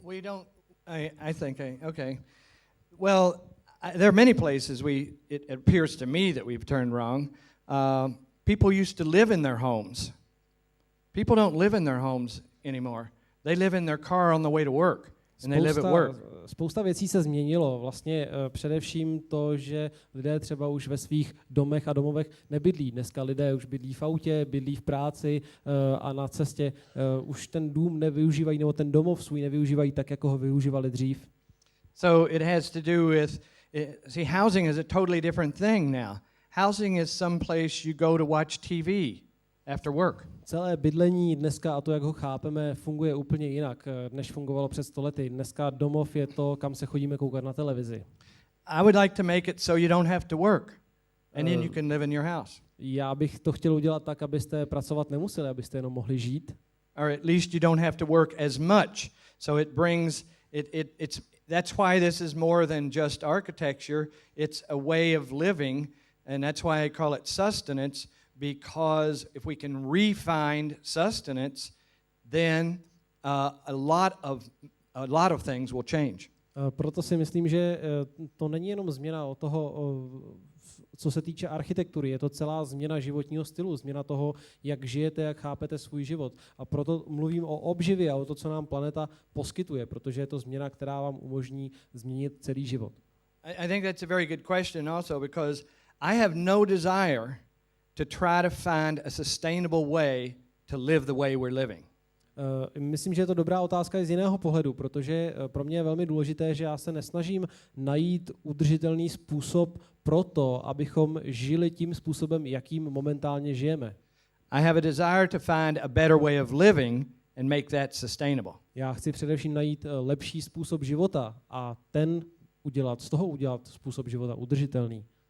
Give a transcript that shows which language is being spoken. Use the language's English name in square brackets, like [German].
[English] We don't. I think. Okay. Well, there are many places it appears to me that we've turned wrong. People used to live in their homes. People don't live in their homes anymore. They live in their car on the way to work. [Czech] Spousta věcí se změnilo. Vlastně především to, že lidé třeba už ve svých domech a domovech nebydlí. Dneska lidé už bydlí v autě, bydlí v práci a na cestě už ten dům nevyužívají, nebo ten domov svůj nevyužívají tak, jako ho využívali dřív. [English] So it has to do with, see, housing is a totally different thing now. Housing is some place you go to watch TV after work. [Czech] Celé bydlení dneska a to, jak ho chápeme, funguje úplně jinak, než fungovalo před 100 lety. Dneska domov je to, kam se chodíme koukat na televizi. [English] I would like to make it so you don't have to work, and then you can live in your house. [Czech] Já bych to chtěl udělat tak, abyste pracovat nemuseli, abyste jenom mohli žít. [English] Or at least you don't have to work as much. So it brings that's why this is more than just architecture. It's a way of living, and that's why I call it sustenance. Because if we can refine sustenance, then a lot of things will change. [Czech] Proto si myslím, že to není jenom změna od toho, co se týče architektury, je to celá změna životního stylu, změna toho, jak žijete, jak chápete svůj život. A proto mluvím o obživě a o to, co nám planeta poskytuje, protože je to změna, která vám umožní změnit celý život. [English] I think that's a very good question also, because I have no desire to try to find a sustainable way to live the way we're living. [Czech] Myslím, že je to dobrá otázka i z jiného pohledu, protože pro mě je velmi důležité, že já se nesnažím najít udržitelný způsob pro to, abychom žili tím způsobem, jakým momentálně žijeme. [English] I have a desire to find a better way of living and make that sustainable. [Czech] Já chci především najít lepší způsob života a z toho udělat způsob života udržitelný.